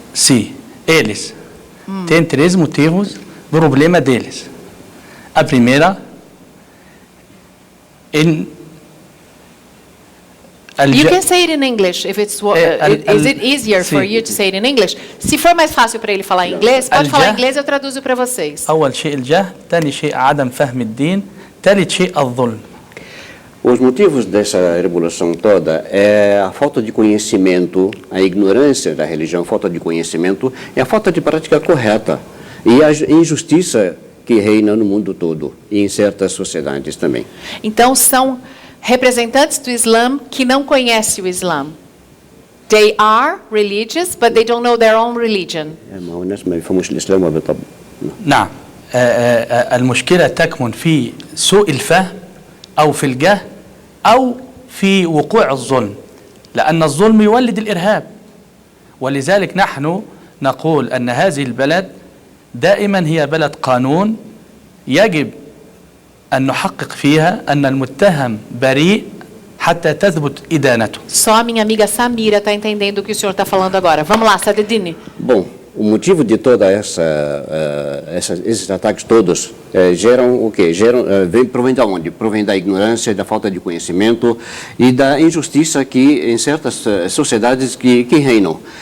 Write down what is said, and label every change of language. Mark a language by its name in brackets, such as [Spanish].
[Portuguese] Sim, eles têm 3 motivos, problema deles. A primeira, [English] You can say it in English if it's is it easier for you to say it in English? [Portuguese] Se for mais fácil para ele falar em inglês, pode falar em inglês, eu traduzo para vocês. [Arabic] أول شيء الجهل، ثاني شيء عدم فهم الدين، ثالث شيء الظلم. [Portuguese] Os motivos dessa revolução toda é a falta de conhecimento, a ignorância da religião, a falta de conhecimento e a falta de prática correta e a injustiça que reina no mundo todo e em certas sociedades também. Então são representantes do Islã que não conhecem o Islã. [English] They are religious, but they don't know their own religion. [Arabic] ما هو الناس ما بيفهموش الإسلام وبالطبع. نعم، المشكلة تكمن في سوء الفهم أو في الجهل أو في وقوع الظلم، لأن الظلم يولد الإرهاب. ولذلك نحن نقول أن هذه البلد دائما هي بلد قانون، يجب أن نحقق فيها أن المتهم بريء حتى تثبت إدانته. [Portuguese] Só a minha amiga Samira está entendendo o que o senhor está falando agora. Vamos lá, Sadeddine. Bom, o motivo de toda esses ataques todos geram o quê? Provém de onde? Provém da ignorância, da falta de conhecimento e da injustiça que em certas sociedades que reinam.